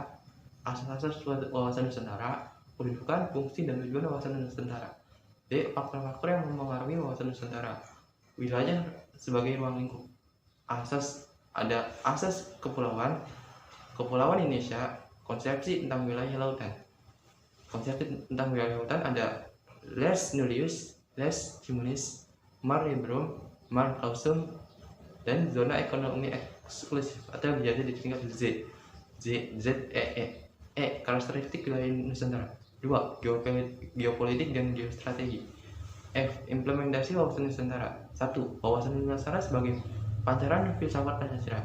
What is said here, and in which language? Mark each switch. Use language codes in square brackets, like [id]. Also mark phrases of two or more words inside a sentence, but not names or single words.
[id] Asas-asas wawasan Nusantara. Kedudukan, fungsi, dan tujuan wawasan Nusantara. D. Faktor-faktor yang mempengaruhi wawasan Nusantara. Wilayah sebagai ruang lingkup. Ada asas kepulauan Indonesia. Konsepsi tentang wilayah lautan. Konsepsi tentang wilayah lautan ada [la] res nullius, res communis, mare liberum, mare clausum, [id] dan zona ekonomi eksklusif atau biasa disingkat ZEE. Karakteristik wilayah Nusantara. 2. Geopolitik dan geostrategi. F. Implementasi wawasan Nusantara. 1. Wawasan Nusantara sebagai pancaran filsafat Pancasila.